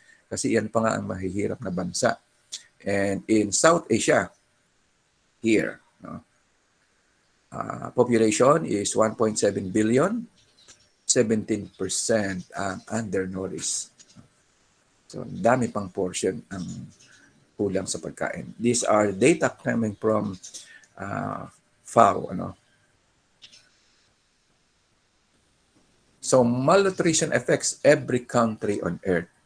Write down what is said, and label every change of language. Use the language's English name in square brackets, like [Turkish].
[Filipino] Kasi yan pa nga ang mahihirap na bansa. [English] And in South Asia, here, population is 1.7 billion, 17% ang undernourished. [Filipino] So, dami pang portion ang kulang sa pagkain. [English] These are data coming from FAO. So, malnutrition affects every country on earth.